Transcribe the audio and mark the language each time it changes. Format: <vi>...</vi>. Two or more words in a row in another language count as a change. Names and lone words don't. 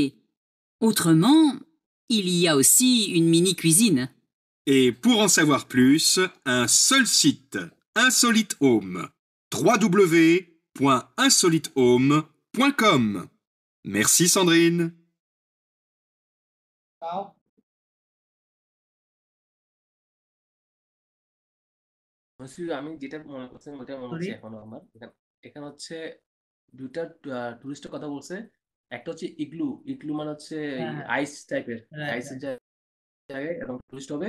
<fr>Autrement, il y a aussi une mini-cuisine. Et pour en savoir plus, un seul site, Insolite Home. www.insolitehome.com. Merci Sandrine.</fr> <bn>তাও আমি যেটা মনে করছি ওটা মনে হচ্ছে এখনো আমার এখানে হচ্ছে দুইটা টুরিস্টের কথা বলছে। একটা হচ্ছে ইগলু। ইগলু মানে হচ্ছে আইস টাইপের, আইসের জায়গায় এবং টুরিস্ট হবে।</bn>